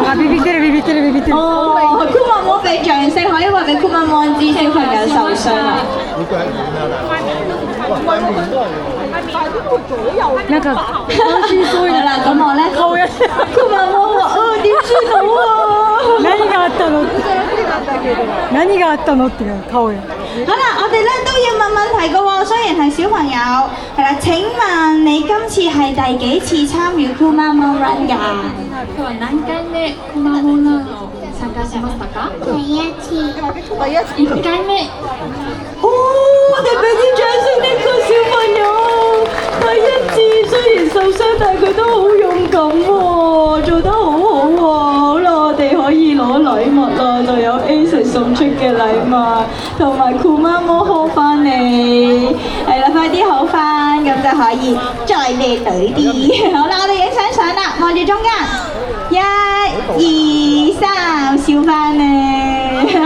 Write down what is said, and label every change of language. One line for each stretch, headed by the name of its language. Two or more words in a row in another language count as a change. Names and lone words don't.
Cantonese: 哦，酷媽媽俾掌聲，可以話俾酷媽媽知小朋友受傷啦。好啦，咁我咧，酷媽媽話：點算好啊？
Japanese: 何があったのっていう顔や。
Cantonese: 好啦，我哋咧都要問問題嘅喎，雖然係小朋友，係啦。請問你今次係第幾次參與酷媽媽 run 㗎？佢話
Japanese: 何回目酷媽媽 run 參加しましたか？
Cantonese: 第一次，
Japanese: 1回目。
Cantonese: 哦，我哋俾啲掌聲呢個小朋友，第一次雖然受傷，但係佢都好勇敢喎，做得好好喎。好啦，我哋可以攞禮物啦，就有 Acer 送出嘅禮物，同埋酷媽媽呵翻你，係啦，快啲好翻，咁就可以再靚女啲。好啦，我哋影相相啦，望住中間，1、2、3、 笑翻咧。